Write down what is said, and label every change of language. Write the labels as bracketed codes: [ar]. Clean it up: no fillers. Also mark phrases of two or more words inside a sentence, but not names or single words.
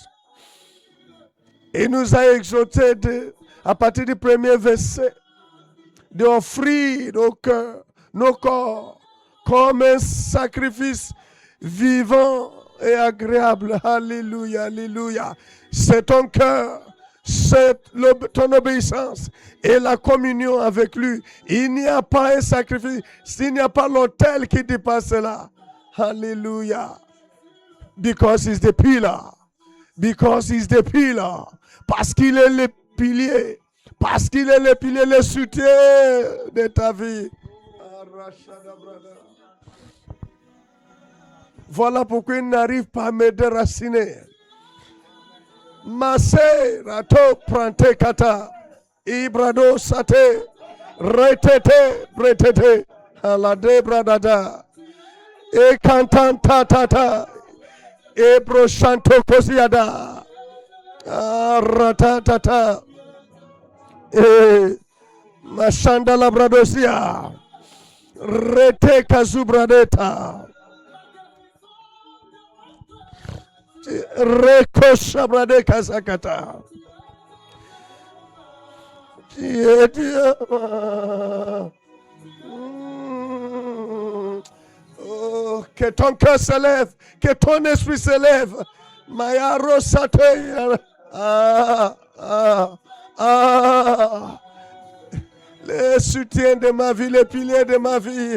[fr] Il nous a exhorté à partir du premier verset d'offrir nos cœurs, nos corps comme un sacrifice vivant et agréable. Alléluia, alléluia. C'est ton cœur, c'est ton obéissance et la communion avec lui. Il n'y a pas un sacrifice, il n'y a pas l'autel qui dépasse cela. [en] Hallelujah. Because he's the pillar. Because he's the pillar. [fr] Parce qu'il est le pilier. Parce qu'il est le pilier, le soutien de ta vie. Voilà pourquoi il n'arrive pas à me déraciner. Masse, rato, prante, kata. Ibrado, sate. Retete, bretete. Alade, bradada. E kantan ta e broshanto kosiada ratatata e mashanda labradosia rete kazubradeta rekosha brade kazakata Oh, que ton cœur se lève, que ton esprit se lève. Maya rosate. Les soutiens de ma vie, les piliers de ma vie.